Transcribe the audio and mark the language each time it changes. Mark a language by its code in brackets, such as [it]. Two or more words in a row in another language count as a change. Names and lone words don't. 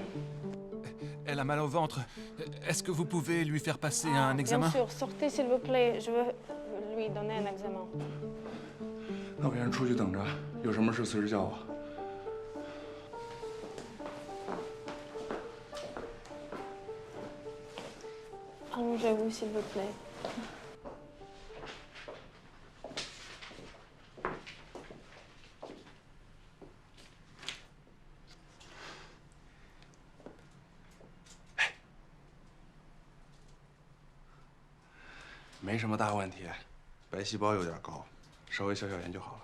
[fr] Elle a mal au ventre. Est-ce que vous pouvez lui faire passer un examen? Bien sûr, sortez s'il vous plaît, je veux lui donner un examen. [zh] 那我先出去等着，有什么事随时叫我。 [fr] Allongez-vous s'il vous plaît. Hey. [zh] 没什么大问题，白细胞有点高，稍微消消炎就好了。